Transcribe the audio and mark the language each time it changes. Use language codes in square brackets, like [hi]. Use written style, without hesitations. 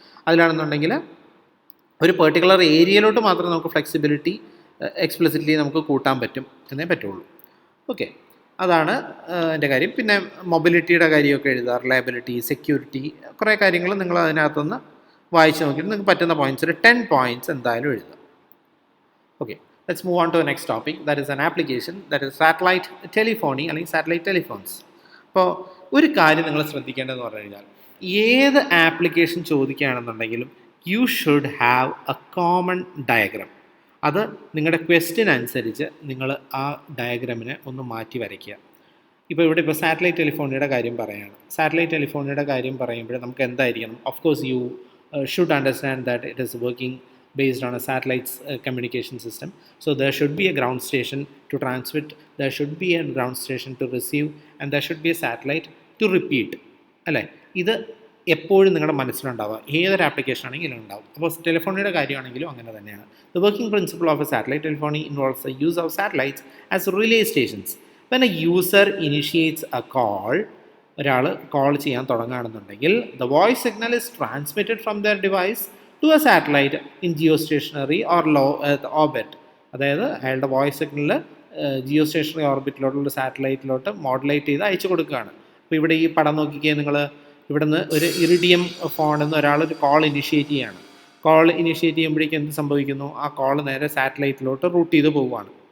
[ml] അതിലാണെന്നുണ്ടെങ്കിൽ ഒരു പെർട്ടിക്കുലർ ഏരിയയിലോട്ട് മാത്രം നമുക്ക് ഫ്ലെക്സിബിലിറ്റി എക്സ്പ്ലിസിറ്റ്ലി നമുക്ക് കൂട്ടാൻ പറ്റും എന്നേ പറ്റുള്ളൂ. ഓക്കെ, അതാണ് എൻ്റെ കാര്യം. പിന്നെ മൊബിലിറ്റിയുടെ കാര്യമൊക്കെ എഴുതാം, റിലയബിലിറ്റി, സെക്യൂരിറ്റി, കുറേ കാര്യങ്ങൾ നിങ്ങൾ അതിനകത്തുനിന്ന് വായിച്ച് നോക്കിയിട്ട് നിങ്ങൾക്ക് പറ്റുന്ന പോയിൻറ്റ്സ് ഒരു 10 പോയിൻറ്റ്സ് എന്തായാലും എഴുതാം. [en] okay, let's move on to the next topic, that is an application, that is satellite telephony [ml] അല്ലെങ്കിൽ സാറ്റലൈറ്റ് ടെലിഫോൺസ്. അപ്പോൾ ഒരു കാര്യം നിങ്ങൾ ശ്രദ്ധിക്കേണ്ടതെന്ന് പറഞ്ഞു കഴിഞ്ഞാൽ ഏത് application ചോദിക്കുകയാണെന്നുണ്ടെങ്കിലും [en] You should have a common diagram. [ml] അത് നിങ്ങളുടെ ക്വസ്റ്റ്യൻ അനുസരിച്ച് നിങ്ങൾ ആ ഡയഗ്രാമിനെ ഒന്ന് മാറ്റി വരയ്ക്കുക. ഇപ്പോൾ സാറ്റലൈറ്റ് ടെലിഫോണിയുടെ കാര്യം പറയുകയാണ്. സാറ്റലൈറ്റ് ടെലിഫോണിയുടെ കാര്യം പറയുമ്പോൾ നമുക്ക് എന്തായിരിക്കണം? [en] Of course you should understand that it is working based on a satellite communication system. So there should be a ground station to transmit, there should be a ground station to receive, and there should be a satellite to repeat. [ml] അല്ലേ? ഇത് എപ്പോഴും നിങ്ങളുടെ മനസ്സിലുണ്ടാവുക, ഏതൊരു application ആണെങ്കിലും ഉണ്ടാവും. അപ്പോൾ ടെലിഫോണിയുടെ കാര്യമാണെങ്കിലും അങ്ങനെ തന്നെയാണ്. [en] The working principle of a satellite telephony involves the use of satellites as relay stations. When a user initiates a call, [ml] ഒരാൾ കോൾ ചെയ്യാൻ തുടങ്ങുകയാണെന്നുണ്ടെങ്കിൽ [en] the voice signal is transmitted from their device to a satellite in geostationary or low earth orbit. [ml] അതായത് അയാളുടെ voice signal geostationary ഓർബിറ്റിലോട്ടുള്ള സാറ്റലൈറ്റിലോട്ട് modulate ചെയ്ത് അയച്ചു കൊടുക്കുകയാണ്. അപ്പോൾ ഇവിടെ ഈ പടം നോക്കിക്കേ, നിങ്ങൾ ഇവിടുന്ന് ഒരു ഇറിഡിയം ഫോണിൽ നിന്ന് ഒരാളൊരു കോൾ ഇനിഷ്യേറ്റ് ചെയ്യുകയാണ്. കോൾ ഇനിഷ്യേറ്റ് ചെയ്യുമ്പോഴേക്കും എന്ത് സംഭവിക്കുന്നു? ആ കോൾ നേരെ സാറ്റലൈറ്റിലോട്ട് റൂട്ട് ചെയ്ത് പോവുകയാണ്.